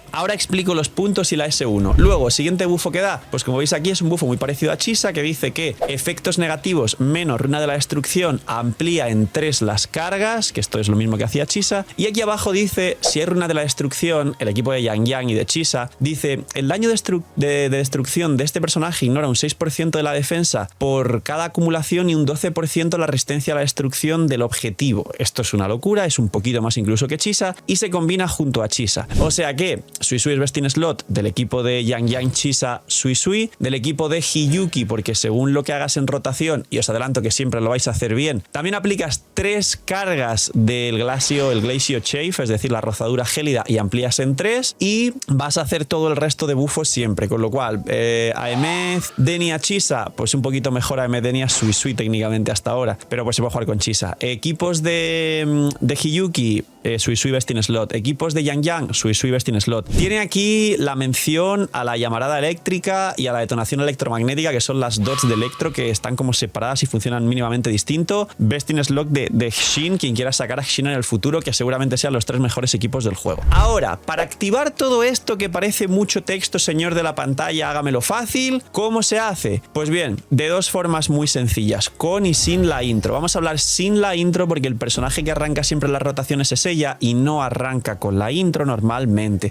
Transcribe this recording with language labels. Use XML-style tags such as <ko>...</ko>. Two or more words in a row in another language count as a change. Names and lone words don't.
<es>Ahora explico los puntos y la S1. Luego, siguiente bufo que da, pues como veis aquí es un bufo muy parecido a Chisa, que dice que efectos negativos menos runa de la destrucción amplía en 3 las cargas, que esto es lo mismo que hacía Chisa, y aquí abajo dice, si hay runa de la destrucción, el equipo de Yang Yang y de Chisa, dice, el daño de destrucción de este personaje ignora un 6% de la defensa por cada acumulación rotación y un 12% la resistencia a la destrucción del objetivo. Esto es una locura, es un poquito más incluso que Chisa y se combina junto a Chisa. O sea que Suisui es</es> <en>best in slot</en> <es>del equipo de Yang Chisa Suisui, del equipo de Hiyuki, porque según lo que hagas en rotación, y os adelanto que siempre lo vais a hacer bien, también aplicas 3 cargas del el Glacio Chafe, es decir, la rozadura gélida, y amplías en 3 y vas a hacer todo el resto de buffos siempre, con lo cual Aemeth, Denia, Chisa, pues un poquito mejor Aemeth, Denia, Suisui técnicamente hasta ahora, pero pues se puede jugar con Chisa. Equipos de Hiyuki, Suisui</es> <en>best in slot.</en> <es>Equipos de Yang, Suisui</es> <en>best in slot.</en> <es>Tiene aquí la mención a la llamarada eléctrica y a la detonación electromagnética, que son las dots de electro que están como separadas y funcionan mínimamente distinto.</es> <en>Best in slot</en> <es>de Xin, quien quiera sacar a Xin en el futuro, que seguramente sean los 3 mejores equipos del juego. Ahora, para activar todo esto que parece mucho texto, señor de la pantalla, hágamelo fácil, ¿cómo se hace? Pues bien, de 2 formas muy sencillas, con y sin la intro. Vamos a hablar sin la intro porque el personaje que arranca siempre las rotaciones es ella y no arranca con la intro normalmente.</es>